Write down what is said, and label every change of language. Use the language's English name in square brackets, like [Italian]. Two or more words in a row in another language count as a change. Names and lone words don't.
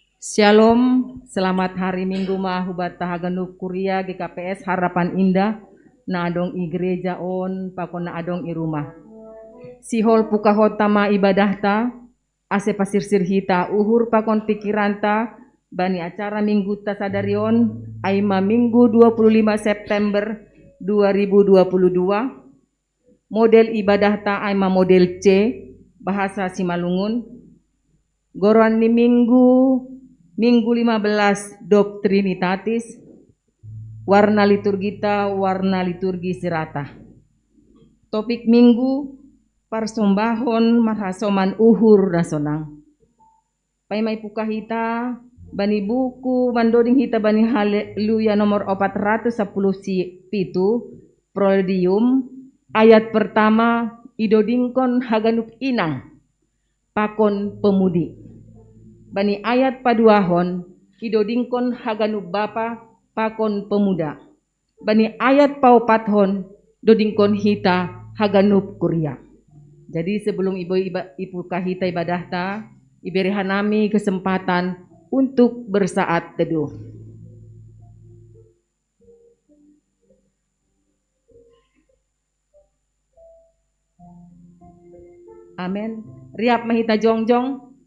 [Mende (Papua New Guinea)] Shalom, [Indonesian] selamat hari Minggu [Mende (Papua New Guinea)] mahubat tahaganuk kuria GKPS Harapan Indah na adong i gereja on pakon na adong i rumah. Sihol pukahot tama ibadahta ase pasirsir hita uhur pakon pikiranta bani acara minggu ta sadarion aima Minggu 25 September 2022. Model ibadahta aima model C bahasa Simalungun. Goron ni Minggu 15 Doktrinitatis, warna liturgita, warna liturgi sirata. Topik Minggu, persombahon marhasoman uhur nasonang. Paimay pukahita, bani buku, mandoding hita bani haleluya nomor 417, Prodium, [Indonesian] ayat pertama, [Mende (Papua New Guinea)] idodingkon haganuk inang, pakon pemudi. Bani ayat paduahon, idodingkon haganuk bapa, pakon pemuda. Bani ayat paupathon, dodingkon hita haganuk kuria. [Indonesian] Jadi sebelum [Mende (Papua New Guinea)] ibu kahita ibadahta, iberihan nami [Indonesian] kesempatan untuk bersaat teduh. [Mende (Papua New Guinea)] Amin. Riap mahita jongjong.